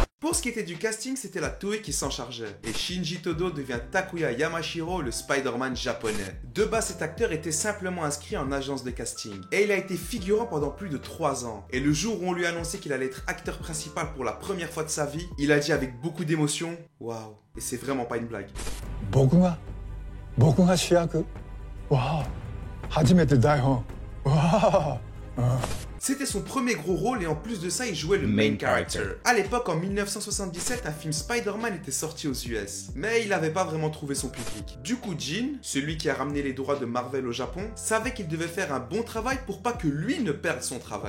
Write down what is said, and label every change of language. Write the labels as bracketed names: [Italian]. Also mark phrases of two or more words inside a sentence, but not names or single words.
[French] Pour ce qui était du casting, c'était la Toei qui s'en chargeait. Et Shinji Todo devient Takuya Yamashiro, le Spider-Man japonais. De base, cet acteur était simplement inscrit en agence de casting. Et il a été figurant pendant plus de 3 ans. Et le jour où on lui a annoncé qu'il allait être acteur principal pour la première fois de sa vie, il a dit avec beaucoup d'émotion, waouh. Et c'est vraiment pas une blague. [Japanese] 僕が主役わあ初めて台本わあ [French] C'était son premier gros rôle et en plus de ça, il jouait le [English] main character. [French] À l'époque, en 1977, un film Spider-Man était sorti aux US. Mais il n'avait pas vraiment trouvé son public. Du coup, Jin, celui qui a ramené les droits de Marvel au Japon, savait qu'il devait faire un bon travail pour pas que lui ne perde son travail.